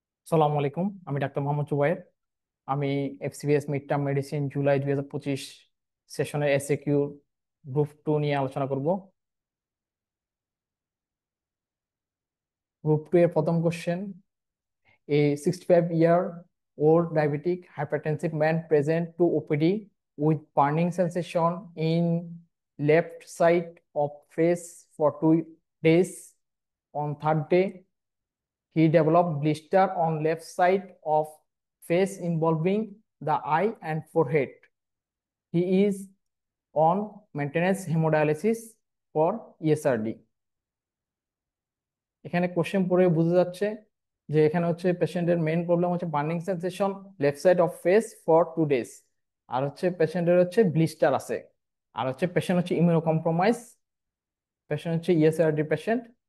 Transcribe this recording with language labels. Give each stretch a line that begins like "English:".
Bangla: সালামু আলাইকুম, আমি ডাক্তার মোহাম্মদ জুবায়ের। আমি FCBS mid term medicine July 2025 সেশনের এসএকিউ গ্রুপ 2 নিয়ে আলোচনা করব। গ্রুপ 2 এর প্রথম question:
English: A 65-year-old diabetic hypertensive man present to OPD with burning sensation in left side of face for 2 days. On third day, he developed blister on left side of face involving the eye and forehead. He is on maintenance hemodialysis for ESRD.
Bangla: এখানে question পড়ে বোঝা যাচ্ছে যে এখানে হচ্ছে পেশেন্টের main problem হচ্ছে burning sensation left side of face for 2 days, আর হচ্ছে পেশেন্টের হচ্ছে ব্লিস্টার আছে, আর হচ্ছে পেশেন্ট হচ্ছে ইমিউনো কম্প্রোমাইজ, পেশেন্ট হচ্ছে ইএসআরডি পেশেন্ট।